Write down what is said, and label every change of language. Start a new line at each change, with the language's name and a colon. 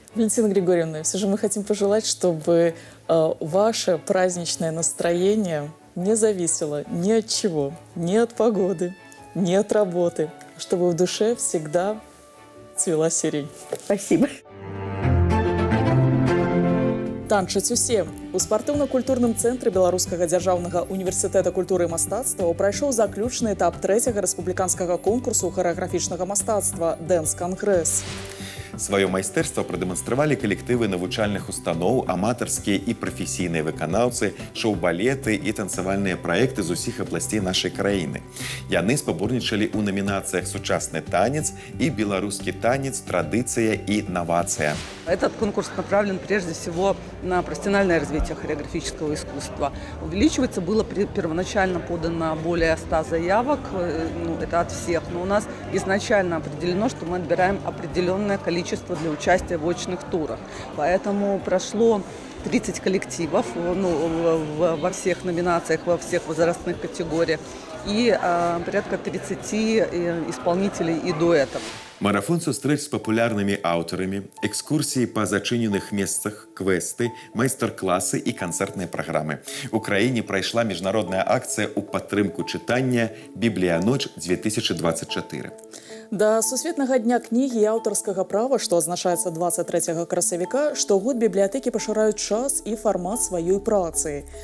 Russian: Валентина Григорьевна, все же мы хотим пожелать, чтобы ваше праздничное настроение не зависело ни от чего, ни от погоды, ни от работы, чтобы в душе всегда цвела сирень. Спасибо.
Belarusian: Танчаць усе. У спартыўна-культурным цэнтры Беларускага дзяржаўнага універсітэта культуры і мастацтва прайшоў заключны этап 3-го рэспубліканскага конкурсу харэаграфічнага мастацтва «Дэнс-кангрэс». Сваё майстэрства прадэманстравалі калектывы навучальных устаноў, аматарскія і прафесійныя выканаўцы, шоу-балеты і танцавальныя праекты з усіх абласцей нашай краіны. Яны спаборнічалі ў намінацыях «Сучасны танец» і «Беларускі танец. Традыцыя
Russian: и новация». Этот конкурс направлен прежде всего на профессиональное развитие хореографического искусства. Увеличиваться было первоначально подано более 100 заявок, это от всех, но у нас изначально определено, что мы отбираем определенное количество для участия в очных турах. Поэтому прошло 30 коллективов во всех номинациях, во всех возрастных категориях и порядка 30 исполнителей и дуэтов.
Belarusian: Марафон сустрэч з папулярнымі аўтарамі, экскурсіі па зачыненых месцах, квесты, майстар-класы і канцэртныя праграмы. У краіне прайшла міжнародная акцыя ў падтрымку чытання «Бібліяноч-2024». Да Сусветнага дня кнігі і аўтарскага права, што азначаецца 23 красавіка, штогод бібліятэкі пашыраюць час і фармат сваёй працы.